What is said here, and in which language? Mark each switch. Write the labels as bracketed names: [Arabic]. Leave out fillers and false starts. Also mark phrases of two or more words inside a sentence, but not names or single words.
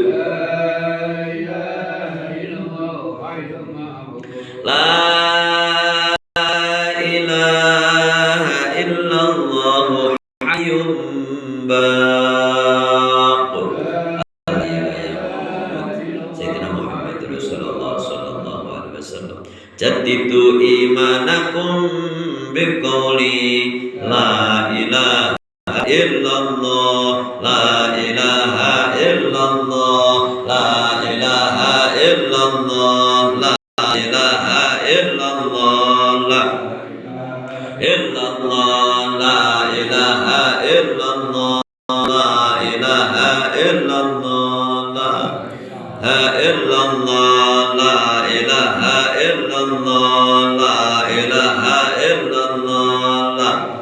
[Arabic] لا إله إلا الله حي باق. سيدنا محمد جددوا إيمانكم بقول لا إله إلا الله لا إله إلا الله لا إله إلا الله لا إله إلا الله لا إلا الله لا إله إلا الله لا إله إلا الله لا إلا الله لا إله إلا الله لا إله إلا الله لا